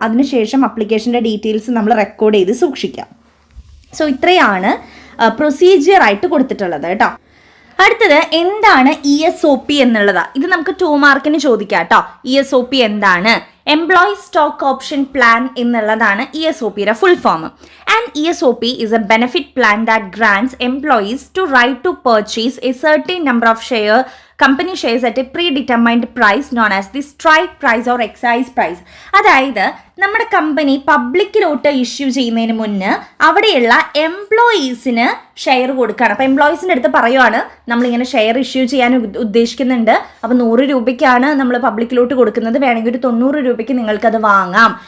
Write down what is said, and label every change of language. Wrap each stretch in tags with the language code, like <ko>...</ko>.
<ml>അതിനുശേഷം അപ്ലിക്കേഷൻ്റെ ഡീറ്റെയിൽസ് നമ്മൾ റെക്കോർഡ് ചെയ്ത് സൂക്ഷിക്കുക. സോ ഇത്രയാണ് പ്രൊസീജിയർ ആയിട്ട് കൊടുത്തിട്ടുള്ളത് കേട്ടോ. അടുത്തത് എന്താണ് ESOP എന്നുള്ളതാ. ഇത് നമുക്ക് 2 മാർക്കിന് ചോദിക്കാം കേട്ടോ. ESOP എന്താണ്? എംപ്ലോയി സ്റ്റോക്ക് ഓപ്ഷൻ പ്ലാൻ എന്നുള്ളതാണ് ESOPയുടെ full form.</ml> <en>And ESOP is a benefit plan that grants employees to right to purchase a certain number of company shares at a predetermined price known as the strike price or excise price.</en> <ml>അതായത് നമ്മുടെ company പബ്ലിക്കിലോട്ട് issue ചെയ്യുന്നതിന് മുന്നേ അവിടെയുള്ള എംപ്ലോയീസിന് share കൊടുക്കുകയാണ്. അപ്പോൾ എംപ്ലോയീസിൻ്റെ അടുത്ത് പറയുവാണ്, നമ്മളിങ്ങനെ ഷെയർ ഇഷ്യൂ ചെയ്യാൻ ഉദ്ദേശിക്കുന്നുണ്ട്. അപ്പോൾ 100 രൂപയ്ക്കാണ് നമ്മൾ പബ്ലിക്കിലോട്ട് കൊടുക്കുന്നത്, വേണമെങ്കിൽ ഒരു 90 രൂപയ്ക്ക് നിങ്ങൾക്കത് വാങ്ങാം.</ml>